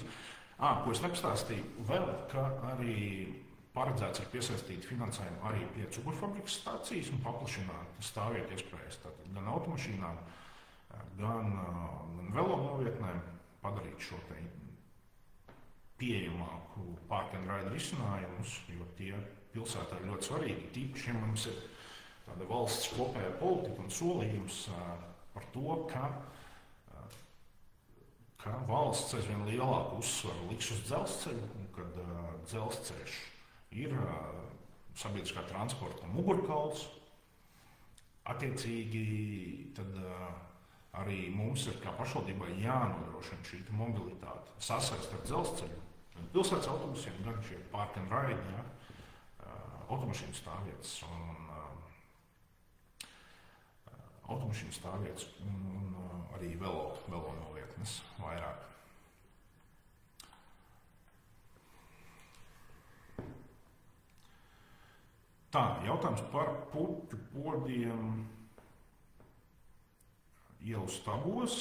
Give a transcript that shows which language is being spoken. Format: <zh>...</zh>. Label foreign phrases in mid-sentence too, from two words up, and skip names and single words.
<lv>Ko es nepastāstīju vēl, ka arī paredzēts ir piesaistīt finansējumu arī pie cukurfabrikas stacijas un paplašināt stāvvietu iespējas. Tātad gan automašīnām, gan velo novietnēm padarīt šo te pieejamāku</lv> <en>park and ride</en> <lv>risinājumus, jo tie pilsētā ir ļoti svarīgi. Tīpaši, ja mums ir tāda valsts kopējā politika un solījums par to, ka valsts aizvien lielāku uzsvaru liks uz dzelzceļu, un kad dzelzceļš ir sabiedriskā transporta mugurkauls, attiecīgi tad arī mums ir kā pašvaldībai jānodrošina šī mobilitāte, sasaist ar dzelzceļu, gan pilsētas autobusiem, gan šie</lv> <en>park and ride,</en> <lv>automašīnu stāvvietas un arī velo novietnes vairāk. Tā, jautājums par puķu podiem ielu stabos.</lv>